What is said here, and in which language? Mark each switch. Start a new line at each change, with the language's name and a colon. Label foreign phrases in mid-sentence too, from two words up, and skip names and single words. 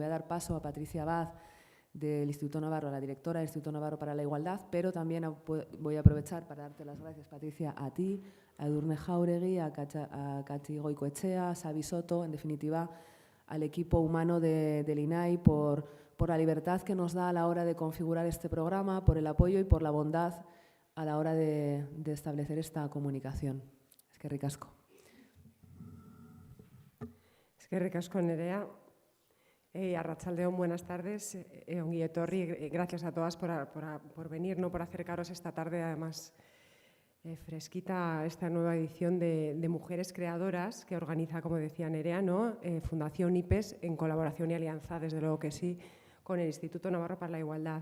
Spanish: a dar paso a Patricia Abad, del Instituto Navarro, la directora del Instituto Navarro para la Igualdad, pero también voy a aprovechar para darte las gracias, Patricia, a ti, a Edurne Jauregui, a Katy Goicoechea, a Xabi Soto, en definitiva, al equipo humano del INAI por la libertad que nos da a la hora de configurar este programa, por el apoyo y por la bondad a la hora de establecer esta comunicación.
Basque: Eskerrik asko. Eskerrik asko, Nerea. Arratsaldeon,
Spanish: buenas tardes.
Basque: Ongi etorri,
Spanish: gracias a todas por venir, ¿no? Por acercaros esta tarde, además fresquita, a esta nueva edición de Mujeres Creadoras que organiza, como decía Nerea, ¿no? Fundación IPES en colaboración y alianza, desde luego que sí, con el Instituto Navarro para la Igualdad.